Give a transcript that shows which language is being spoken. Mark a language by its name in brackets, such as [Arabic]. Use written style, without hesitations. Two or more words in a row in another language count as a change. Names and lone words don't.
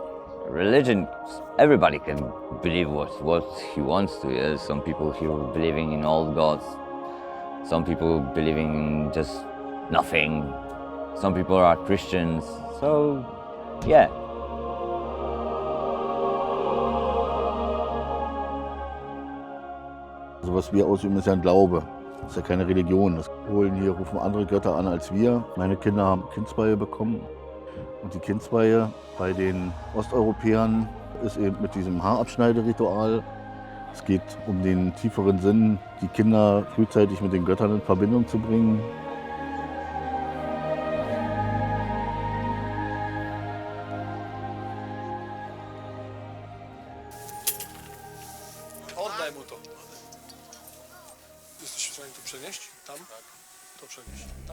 [English] Religion, everybody can believe what he wants to. Yeah? Some people here believing in old gods, some people believing in just nothing, some people are Christians, so yeah. [German] Also was wir ausüben, ist ja ein Glaube. Das ist ja keine Religion. Das Polen hier rufen andere Götter an als wir. Meine Kinder haben Kindsweihe bekommen. Und die Kindsweihe bei den Osteuropäern ist eben mit diesem Haarabschneideritual. Es geht um den tieferen Sinn, die Kinder frühzeitig mit den Göttern in Verbindung zu bringen. [Polish] Oddaj mu to. Jesteś w stanie to przenieść? Tam? Tak. To przenieść. Tam.